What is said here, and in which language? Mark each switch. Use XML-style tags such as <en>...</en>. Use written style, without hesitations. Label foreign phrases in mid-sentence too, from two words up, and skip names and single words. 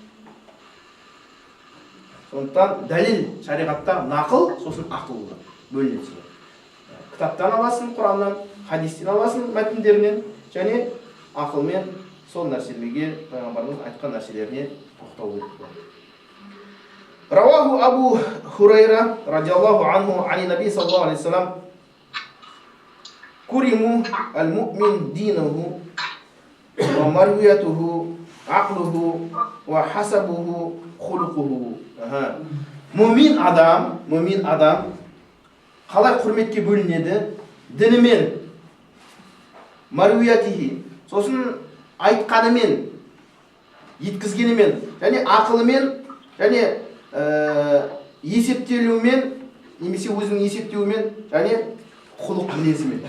<kk>Сондықтан дәлел шариғатта нақыл, сосын ақыл бөлінеді. Кітаптан аласың, Құраннан, хадистен аласың мәтіндерінен, және ақылмен сол нәрселерге пайғамбарымыз айтқан нәрселеріне тоқтау керек.</kk> <ar>رواه أبو هريرة رضي الله عنه عن النبي صلى الله عليه وسلم كرم المؤمن دينه ومروءته عقله وحسبه خلقه.</ar> <kk>Мумин адам қалай құрметке бөлінеді? Дінімен, марвиятихи, сосын айтқанымен, еткізгенімен, және ақылымен, және есептелуімен, немесе өзінің есептеуімен, және құлық мінезімен.</kk>